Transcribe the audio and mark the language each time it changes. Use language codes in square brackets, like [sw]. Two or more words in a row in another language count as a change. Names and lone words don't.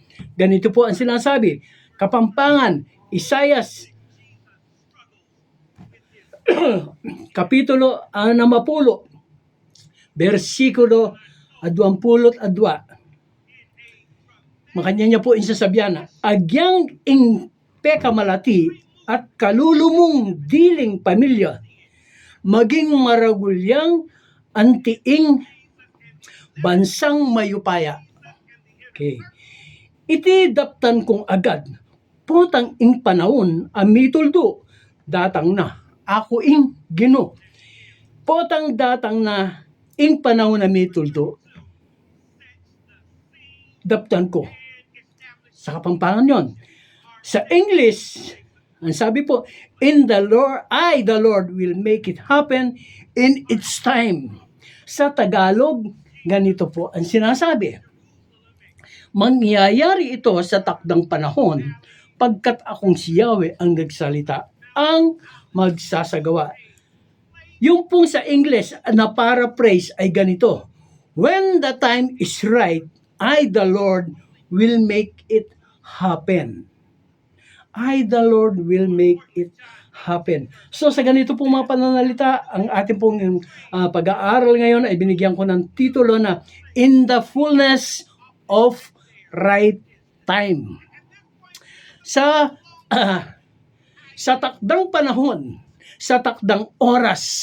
[tl] Ganito po ang sinasabi. Kapampangan, Isaias kapitulo 60, versikulo 22. [pam] Makanya niya po insasabihan, agyang ing pekamalati at kalulumong diling pamilya, maging maragulyang antiing bansang mayupaya. Okay. Iti daptan kong agad, potang ing panahon amituldo, datang na, ako ing Gino. Potang datang na, ing panahon amituldo, daptan ko. [tl] Sa Kapampangan yon. Sa English, ang sabi po, [en] in the Lord, the Lord will make it happen in its time. [tl] Sa Tagalog, ganito po ang sinasabi. Mangyayari ito sa takdang panahon, pagkat akong si Yahweh ang nagsalita, ang magsasagawa. Yung pong sa English na paraphrase ay ganito, [en] when the time is right, I the Lord will make it happen. I the Lord will make it happen. [tl] So sa ganito pong mga pananalita, ang ating pong pag-aaral ngayon ay binigyan ko ng titulo na In the Fullness of Right Time. Sa takdang panahon, sa takdang oras.